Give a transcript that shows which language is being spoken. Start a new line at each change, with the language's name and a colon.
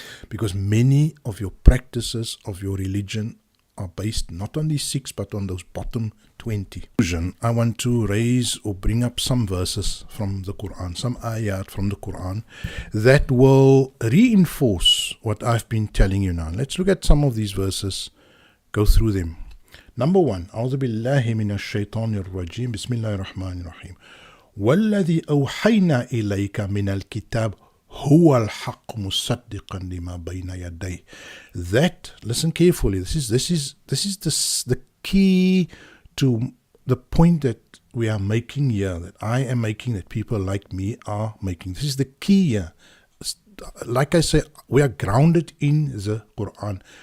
English: Because many of your practices of your religion are based not on these 6, but on those bottom 20. I want to raise or bring up some verses from the Qur'an, some ayat from the Qur'an that will reinforce what I've been telling you now. Let's look at some of these verses, go through them. Number 1,
Arabic: أعوذ بالله من الشيطان الرجيم بسم الله الرحمن الرحيم والذي أوحينا إليك من الكتاب هو الحق مصدقا لما بين يديه.
English: That, listen carefully, this is the key to the point that we are making here, that I am making, that people like me are making. This is the key here. Like I say, we are grounded in the Qur'an.